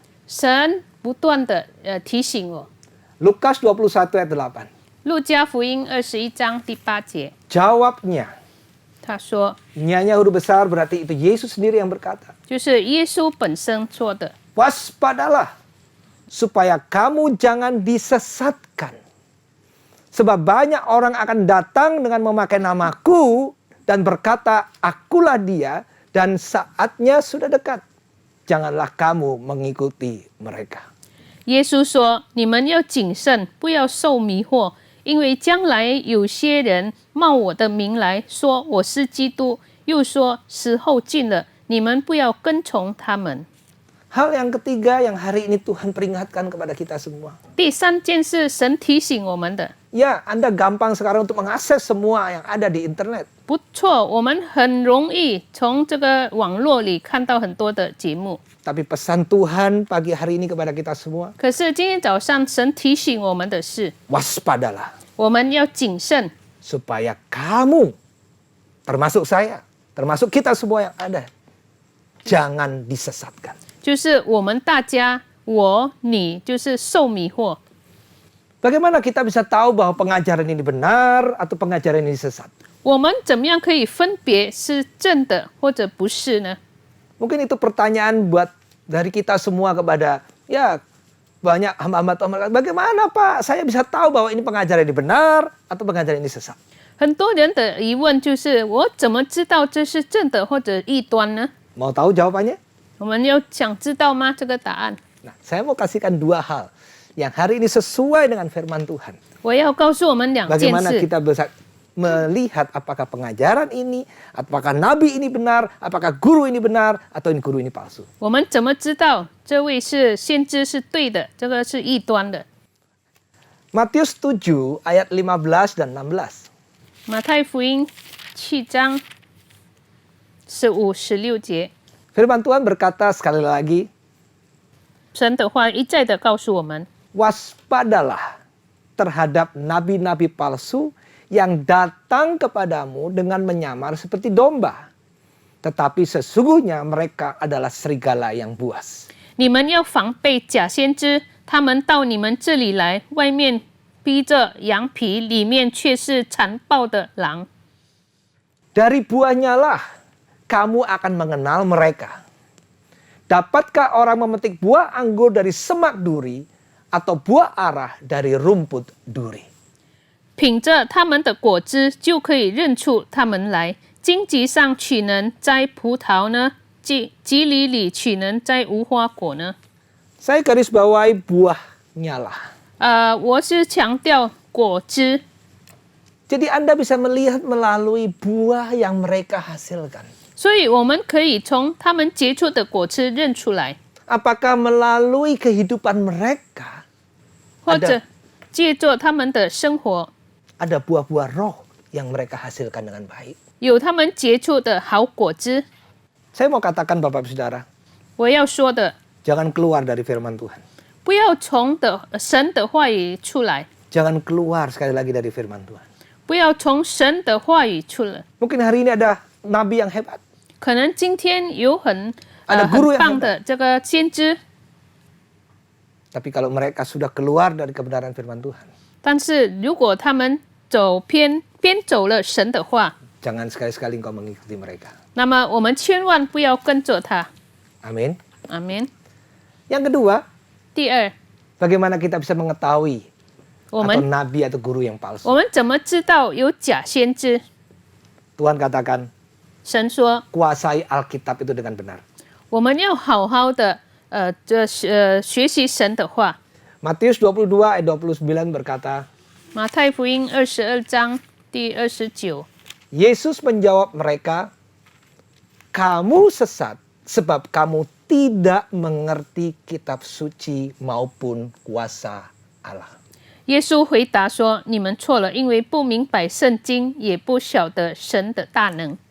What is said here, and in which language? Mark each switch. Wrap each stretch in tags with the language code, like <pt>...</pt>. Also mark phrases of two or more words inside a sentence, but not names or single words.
<zh>神不断的提醒我。</zh> <id>Lukas 21 ayat 8.</id> <zh>路加福音21章第8节，</zh> <id>Jawabnya,</id> <zh>他说，</zh> <id>nyanyi huruf besar berarti itu Yesus sendiri yang berkata.</id> <zh>就是耶稣本身说的，</zh> <id>Waspadalah supaya kamu jangan disesatkan. Sebab banyak orang akan datang dengan memakai namaku dan berkata, akulah dia, dan saatnya sudah dekat. Janganlah kamu mengikuti mereka.</id> <zh>耶稣说：“你们要谨慎，不要受迷惑，因为将来有些人冒我的名来说我是基督，又说时候近了，你们不要跟从他们。”</zh> <id>Hal yang ketiga yang hari ini Tuhan peringatkan kepada kita semua.</id> <zh>第三件事，神提醒我们的，</zh> <id>Ya, Anda gampang sekarang untuk mengakses semua yang ada di internet.</id> <zh>不错，我们很容易从这个网络里看到很多的节目。</zh> <id>Tapi pesan Tuhan pagi hari ini kepada kita semua,</id> <zh>可是今天早上，神提醒我们的是，</zh> <id>waspadalah</id> <zh>我们要谨慎，</zh> <id>supaya kamu, termasuk saya, termasuk kita semua yang ada, jangan disesatkan.</id> <zh>就是我们大家，我、你，就是受迷惑。</zh> <id>Bagaimana kita bisa tahu bahwa pengajaran ini benar atau pengajaran ini sesat?</id> <zh>我们怎么样可以分别是正的或者不是呢？</zh> <id>Mungkin itu pertanyaan buat dari kita semua kepada ya banyak hamba-hamba Tuhan. Bagaimana Pak saya bisa tahu bahwa ini pengajaran ini benar atau pengajaran ini sesat?</id> <zh>很多人的疑问就是：我怎么知道这是正的或者异端呢？</zh> <id>Mau tahu jawabannya?</id> <zh>我们要想知道吗？这个答案，</zh> <id>Nah, saya mau kasihkan dua hal yang hari ini sesuai dengan firman Tuhan.</id> <zh>我要告诉我们两件</zh> <id>Bagaimana</id> <zh>事。</zh> <id>kita bisa melihat apakah pengajaran ini, apakah nabi ini benar, apakah guru ini benar, atau ini guru ini palsu.</id> <zh>我们怎么知道这位是先知是对的，这个是异端的？</zh> <id>Matius 7 ayat 15 dan 16.</id> <zh>马太福音7章15、16节，</zh> <id>Firman Tuhan berkata sekali lagi,</id> <zh>神的话一再的告诉我们，</zh> <id>waspadalah terhadap nabi-nabi palsu yang datang kepadamu dengan menyamar seperti domba. Tetapi sesungguhnya mereka adalah serigala yang buas.</id> <zh>你们要防备假先知，他们到你们这里来，外面披着羊皮，里面却是残暴的狼。</zh> <id>Dari buahnya lah kamu akan mengenal mereka. Dapatkah orang memetik buah anggur dari semak duri atau buah arah dari rumput duri?</id> <zh>品着他们的果子，就可以认出他们来。荆棘上岂能摘葡萄呢？蒺藜里岂能摘无花果呢？</zh> <id>Saya garis bawahi buahnya lah.</id> <zh>我是强调果汁，</zh> <id>Jadi Anda bisa melihat melalui buah yang mereka hasilkan.</id> <zh>所以我们可以从他们结出的果汁认出来，</zh> <id>Apakah melalui kehidupan mereka</id> <zh>或者借着他们的生活，</zh> <id>ada buah-buah roh yang mereka hasilkan dengan baik.</id> <zh>有他们结出的好果汁。</zh> <id>Saya mau katakan Bapak Ibu Saudara,</id> <zh>我要说的，</zh> <id>jangan keluar dari firman Tuhan.</id> <zh>不要从神的话语出来，</zh> <id>Jangan keluar sekali lagi dari firman Tuhan.</id> <zh>不要从神的话语出来。</zh> <id>Mungkin hari ini ada nabi yang hebat.</id> <zh>可能今天有很</zh> <id>Ada guru</id> <zh>很</zh> <id>yang</id> <zh>棒的这个先知，</zh> <id>Tapi kalau mereka sudah keluar dari kebenaran firman Tuhan,</id> <zh>但是如果他们偏走了神的话，</zh> <id>jangan sekali-sekali engkau mengikuti mereka.</id> <zh>那么我们千万不要跟着他。</zh> <id>Amin.</id> <zh>阿门。</zh> <id>Yang kedua,</id> <zh>第二，</zh> <id>bagaimana kita bisa mengetahui</id> <zh>我</zh> <id>atau</id> <zh>们</zh> <id>nabi atau guru yang palsu?</id> <zh>我们怎么知道有假先知？</zh> <id>Tuhan katakan,</id> <zh>神说，</zh> <id>kuasai Alkitab itu dengan benar.</id> <zh>我们要好好的学习神的话。</zh> <id>Matius 22 ayat 29 berkata,</id> <zh>马太福音22章第29，</zh> <id>Yesus menjawab mereka, kamu sesat sebab kamu tidak mengerti kitab suci maupun kuasa Allah.</id> <zh>耶稣回答说：“你们错了，因为不明白圣经，也不晓得神的大能。”</zh>